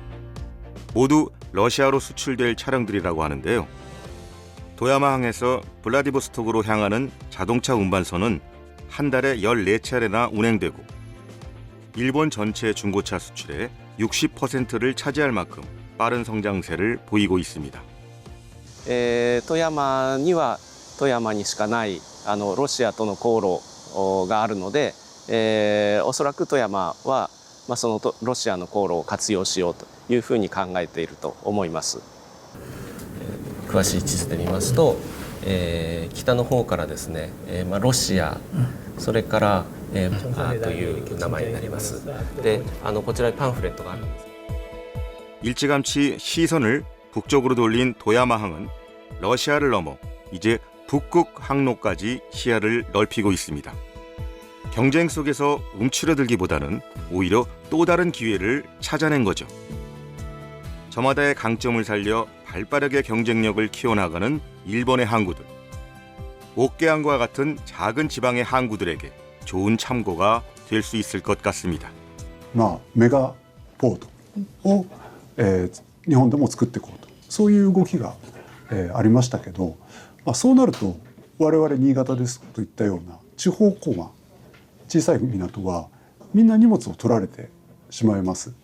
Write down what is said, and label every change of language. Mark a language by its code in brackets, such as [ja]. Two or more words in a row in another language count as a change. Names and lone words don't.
[ko] 모두 러시아로 수출될 차량들이라고 하는데요. 도야마항에서 블라디보스톡으로 향하는 자동차 운반선은 한 달에 14차례나 운행되고 일본 전체 중고차 수출의 60%를 차지할 만큼 빠른 성장세를 보이고 있습니다. [ja] 富山には富山にしかないロシアとの航路があるので、おそらく富山はそのロシアの航路を活用しようというふうに考えていると思います。詳しい地図で見ますと、北の方からですね、ロシア、それからという名前になります。で、こちらにパンフレットがあるんです。 [ko] 일찌감치 시선을 북쪽으로 돌린 도야마항은 러시아를 넘어 이제 북극 항로까지 시야를 넓히고 있습니다. 경쟁 속에서 움츠러들기보다는 오히려 또 다른 기회를 찾아낸 거죠. 저마다의 강점을 살려 발빠르게 경쟁력을 키워나가는 일본의 항구들. 옥계항과 같은 작은 지방의 항구들에게 좋은 참고가 될 수 있을 것 같습니다. [ja] メガポートを日本でも作っていこうとそういう動きがありましたけど、そうなると我々新潟ですといったような地方港湾小さい港はみんな荷物を取られてしまいます。